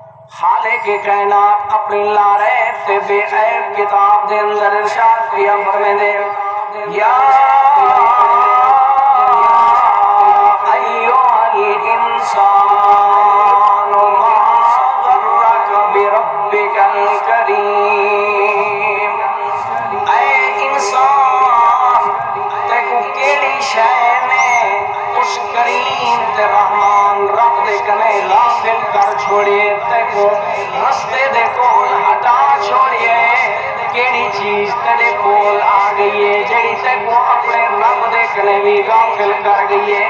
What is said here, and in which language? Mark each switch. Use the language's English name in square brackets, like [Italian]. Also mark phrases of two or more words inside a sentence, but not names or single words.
[Saraiki] خالق کائنات اپنی لارے تے بے عیب کتاب دے اندر ارشاد کیا فرمیندے [Arabic] یا ایھا الانسان ما غرک بربک الکریم، [Saraiki] اے انسان تیکو کیڑی شے نے اس کریم تے رحمان رب دے کنے غافل کر چھوڑیے، تیکو رستے دے کول ہٹا چھوڑیے، کیڑی چیز تیرے کول آ گئی ہے جڑی تیکو اپنے رب دے کنے بھی غافل کر گئی ہے۔